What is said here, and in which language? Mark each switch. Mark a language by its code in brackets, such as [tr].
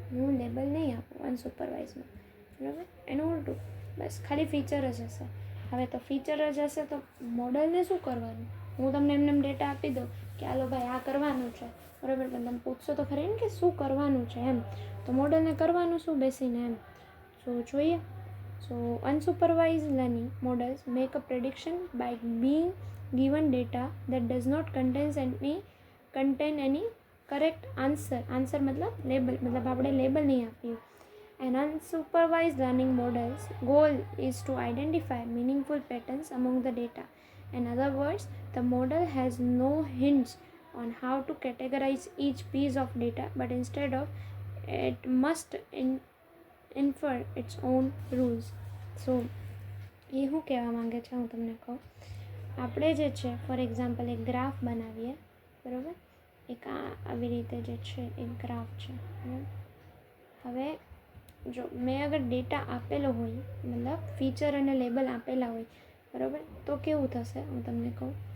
[gu] હું લેબલ નહીં આપું અનસુપરવાઇઝમાં, બરાબર. એનું ઉલટું, બસ ખાલી ફીચર જ હશે. હવે તો ફીચર જ હશે તો મોડલને શું કરવાનું? હું તમને એમને ડેટા આપી દઉં કે હાલો ભાઈ આ કરવાનું છે, બરાબર, પણ તમે પૂછશો તો ખરી ને કે શું કરવાનું છે એમ. તો મોડલને કરવાનું શું બેસીને એમ. સો જોઈએ. [en] So unsupervised learning models make a prediction by being given data that does not contain any correct answer. [gu] Answer મતલબ લેબલ, મતલબ આપણે લેબલ નહીં આપ્યું. [en] An unsupervised learning model's goal is to identify meaningful patterns among the data. In other words, the model has no hints on how to categorize each piece of data, but instead of it must infer its own rules. [gu] સો એ શું કહેવા માંગે છે હું તમને કહું. આપણે જે છે ફોર એક્ઝામ્પલ એક ગ્રાફ બનાવીએ, બરાબર. એક આવી રીતે જે છે એક ગ્રાફ છે, બરાબર. હવે જો મેં અગર ડેટા આપેલો હોય, મતલબ ફીચર અને લેબલ આપેલા હોય, બરાબર, તો કેવું થશે હું તમને કહું.